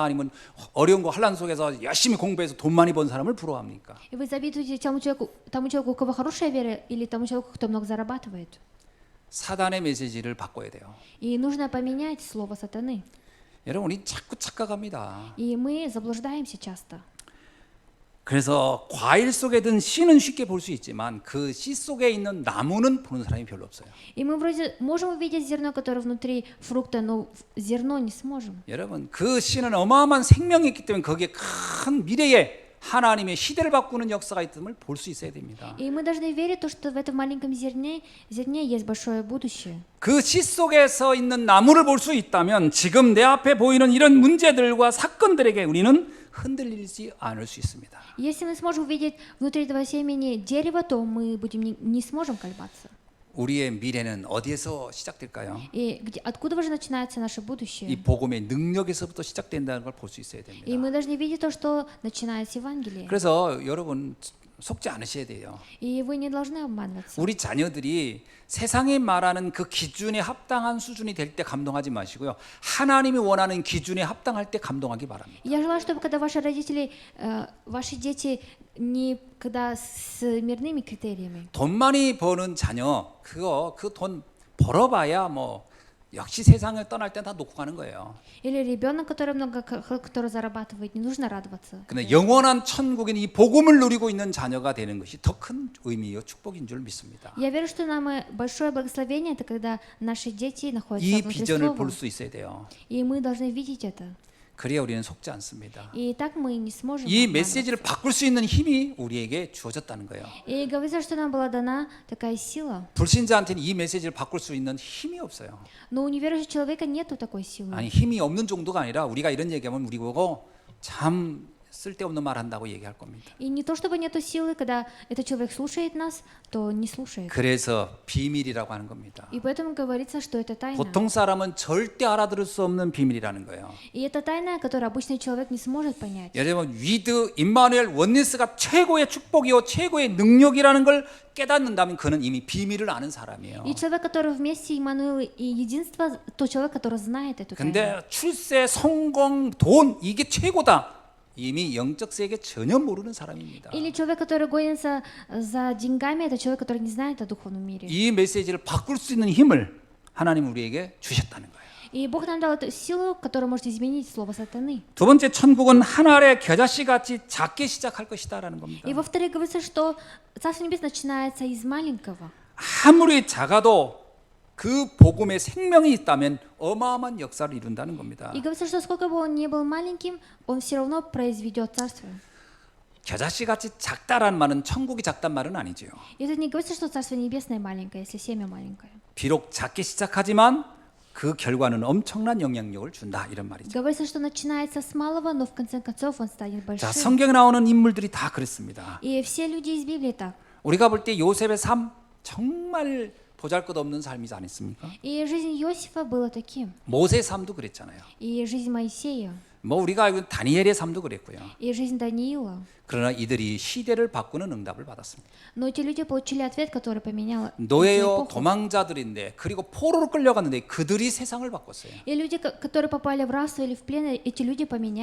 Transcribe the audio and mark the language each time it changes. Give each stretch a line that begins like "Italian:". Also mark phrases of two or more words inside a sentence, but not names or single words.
Korean: 아니면 어려움과 환란 속에서 열심히 공부해서 돈 많이 번 사람을 부러워합니까?
Russian: И вы завидуете тому человеку, у кого хорошая вера, или тому человеку, кто много зарабатывает.
Korean: 사단의 메시지를 바꿔야 돼요.
Russian: И нужно поменять слово сатаны.
Korean: 여러분, 우리 자꾸 착각합니다.
Russian: И мы заблуждаемся часто.
Korean: 그래서 과일 속에 든 씨는 쉽게 볼 수 있지만 그 씨 속에 있는 나무는 보는 사람이 별로 없어요.
Russian: И мы вроде можем увидеть зерно, которое внутри фрукта, но зерно не сможем.
Korean: 여러분, 그 씨는 어마어마한 생명이 있기 때문에 거기에 큰 미래에 하나님의 시대를 바꾸는 역사가 있음을 볼 수 있어야 됩니다.
Russian: И мы должны верить, то, что в этом маленьком зерне есть большое будущее.
Korean: 그 씨 속에서 있는 나무를 볼 수 있다면 지금 내 앞에 보이는 이런 문제들과 사건들에게 우리는 흔들리지 않을 수 있습니다.
Russian: Если мы сможем увидеть внутри этого семени дерево, то мы будем не сможем колебаться.
Korean: 우리의 미래는 어디에서 시작될까요?
Russian: И откуда же начинается наше
Korean: 이
Russian: будущее?
Korean: 복음의 능력에서부터 시작된다는 걸 볼 수 있어야
Russian: И
Korean: 됩니다.
Russian: мы должны видеть то, что начинается с Евангелия.
Korean: 그래서 여러분 속지 않으셔야 돼요.
Russian: И вы не должны обманываться.
Korean: 우리 자녀들이 세상이 말하는 그 기준에 합당한 수준이 될 때 감동하지 마시고요. 하나님이 원하는 기준에 합당할 때 감동하기 바랍니다.
Russian: Я желаю, чтобы когда ваши родители, ваши дети не когда с мирными критериями.
Korean: 돈 많이 버는 자녀 그 돈 벌어봐야 뭐 역시 세상을 떠날 땐 다 놓고 가는 거예요.
Russian: Или ребенок, который зарабатывает, не нужно радоваться.
Korean: 근데 영원한 천국인 이 복음을 누리고 있는 자녀가 되는 것이 더 큰 의미요 축복인 줄 믿습니다.
Russian: Я верю, что нам большое благословение это когда наши дети находятся
Korean: 이
Russian: внутри
Korean: 비전을
Russian: Слова.
Korean: 볼 수 있어야 돼요.
Russian: И мы должны видеть это.
Korean: 그래야 우리는 속지 않습니다.
Russian: И так мы не сможем.
Korean: 이
Russian: обманываться.
Korean: 메시지를 바꿀 수 있는 힘이 우리에게 주어졌다는 거예요.
Russian: И говорится, что нам была дана такая сила.
Korean: 불신자한테는 이 메시지를 바꿀 수 있는 힘이 없어요.
Russian: Но у неверующего человека нету такой силы.
Korean: 아니 힘이 없는 정도가 아니라 우리가 이런 얘기하면 우리 보고 참 쓸데없는 말 한다고 얘기할 겁니다.
Russian: И не то чтобы нету силы, когда этот человек слушает нас, то не слушает.
Korean: 그래서 비밀이라고 하는 겁니다.
Russian: И поэтому говорится, что это тайна.
Korean: 보통 사람은 절대 알아들을 수 없는 비밀이라는 거예요.
Russian: И это тайна, которую обычный человек не сможет понять.
Korean: 여러분 위드 임마누엘 원니스가 최고의 축복이요 최고의 능력이라는 걸 깨닫는다면 그는 이미 비밀을 아는 사람이에요.
Russian: И человек, который вместе Иммануил и единство, тот человек, который знает эту тайну.
Korean: 근데 출세, 성공, 돈 이게 최고다. 이미 영적 세계 전혀 모르는 사람입니다.
Russian: Или человек, который гонится за деньгами, это человек, который не знает о духовном мире.
Korean: 이 메시지를 바꿀 수 있는 힘을 하나님 우리에게 주셨다는 거예요.
Russian: И Бог нам дал эту силу, которая может изменить слово сатаны.
Korean: 두 번째 천국은 한 알의 겨자씨 같이 작게 시작할 것이다라는 겁니다.
Russian: И во-вторых, говорится, что Царство Небес начинается из маленького.
Korean: 아무리 작아도 그 복음의 생명이 있다면 어마어마한 역사를 이룬다는 겁니다.
Russian: И говорится, что сколько бы он ни был маленьким, он все равно произведет царство.
Korean: 겨자씨 같이 작다라는 말은 천국이 작단 말은 아니지요.
Russian: И это не говорится, что Царство Небесное маленькое, если семя маленькое.
Korean: 비록 작게 시작하지만 그 결과는 엄청난 영향력을 준다 이런 말이죠.
Russian: Говорится, что начинается с малого, но в конце концов он станет
Korean: 자,
Russian: большим.
Korean: 성경에 나오는 인물들이 다 그랬습니다.
Russian: И все люди из Библии так.
Korean: 우리가 볼 때 요셉의 삶 정말 보잘것없는 삶이지 않습니까?
Russian: И жизнь Иосифа была таким.
Korean: 모세의 삶도 그랬잖아요.
Russian: И жизнь Моисея.
Korean: 뭐 우리가 알고 있는 다니엘의 삶도 그랬고요.
Russian: И жизнь Даниила.
Korean: 그러나 이들이 시대를 바꾸는 응답을 받았습니다.
Russian: Но эти люди получили ответ, который поменял
Korean: 노예요
Russian: эпоху.
Korean: 도망자들인데 그리고 포로로 끌려갔는데 그들이 세상을 바꿨어요.
Russian: И люди, которые попали в рабство или в плен, эти люди поменяли.